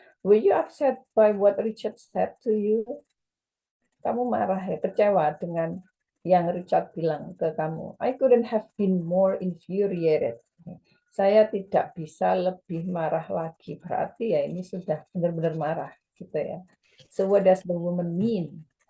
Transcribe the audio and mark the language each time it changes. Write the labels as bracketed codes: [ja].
[en] Were you upset by what Richard said to you? [id] Kamu marah ya, kecewa dengan yang Richard bilang ke kamu. [en] I couldn't have been more infuriated. [id] Saya tidak bisa lebih marah lagi. Berarti ya ini sudah benar-benar marah gitu ya. [en] So what does the woman mean?